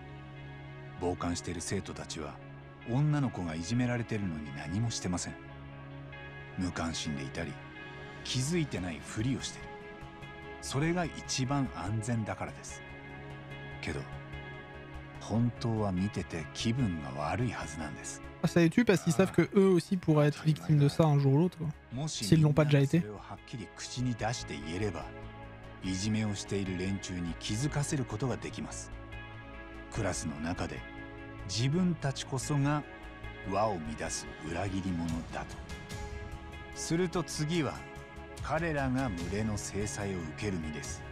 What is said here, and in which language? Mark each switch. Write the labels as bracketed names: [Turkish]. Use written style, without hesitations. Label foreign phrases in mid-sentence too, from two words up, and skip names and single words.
[Japanese] 傍観している生徒たちは女の子がいじめられてるのに何もしてません。無関心でいたり気づいてないふりをしてる。それが一番安全だからです。けど本当は見てて気分が悪いはずなんです。 [French] Ça les tue parce qu'ils savent que eux aussi pourraient être victimes de ça un jour ou l'autre, s'ils l'ont pas déjà été. [Japanese] それをはっきり口に出して言えれば、いじめをしている連中に気づかせることができます。クラスの中で自分たちこそが輪を乱す裏切り者だと。すると次は彼らが群れの制裁を受ける身です。